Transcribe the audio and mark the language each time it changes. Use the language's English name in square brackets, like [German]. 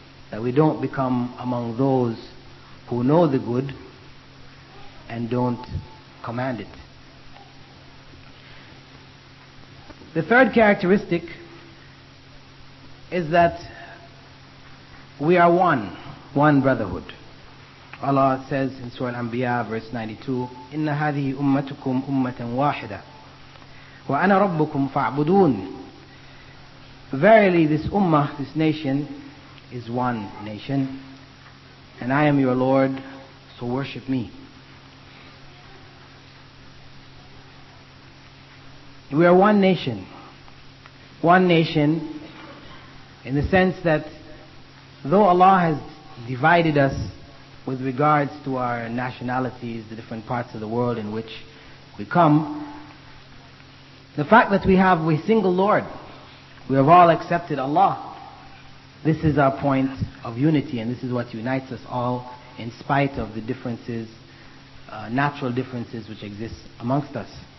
[English] That we don't become among those who know the good and don't command it. The third characteristic is that we are one brotherhood. Allah says in Surah Al-Anbiya verse 92, [Arabic] إِنَّ هَذِهِ أُمَّتُكُمْ أُمَّةً وَاحِدَةً وَأَنَا رَبُّكُمْ فَاعْبُدُونِ. [English] Verily this ummah, this nation, is one nation, and I am your Lord, so worship me. We are one nation. One nation in the sense that though Allah has divided us with regards to our nationalities, the different parts of the world in which we come, the fact that we have a single Lord, we have all accepted Allah, this is our point of unity, and this is what unites us all in spite of the differences, natural differences which exist amongst us.